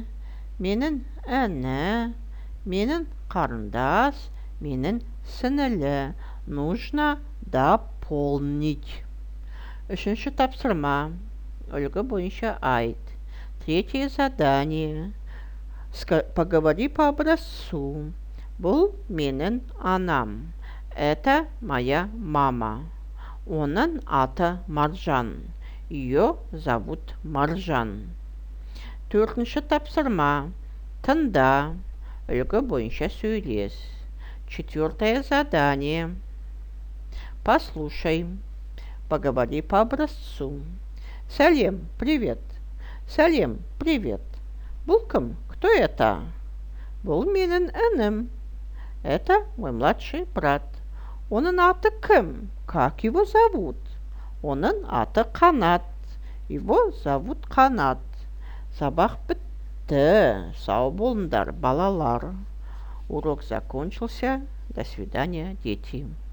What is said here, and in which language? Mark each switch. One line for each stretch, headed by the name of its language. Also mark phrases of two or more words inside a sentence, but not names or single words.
Kazakh: Менің іні. Менің қарындас. Менің сіңілі.
Russian: Нужно дополнить.
Kazakh: Үшінші тапсырма. Үлгі бойынша айт.
Russian: Третье задание. Поговори по образцу.
Kazakh: Бұл менің анам.
Russian: Это моя мама.
Kazakh: Оның аты Маржан.
Russian: Ее зовут Маржан.
Kazakh: Төртінші тапсырма. Тыңда. Үлгі бойынша сөйлес.
Russian: Четвертое задание. Послушай. Поговори по образцу.
Kazakh: Салем, привет. Салем, привет. Бұл кім?
Russian: Кто это?
Kazakh: Бұл менің інім.
Russian: Это мой младший брат.
Kazakh: Оның аты кім?
Russian: Как его зовут?
Kazakh: Оның аты Қанат.
Russian: Его зовут Қанат.
Kazakh: Сабақ бітті. Сау болыңдар, балалар.
Russian: Урок закончился. До свидания, дети.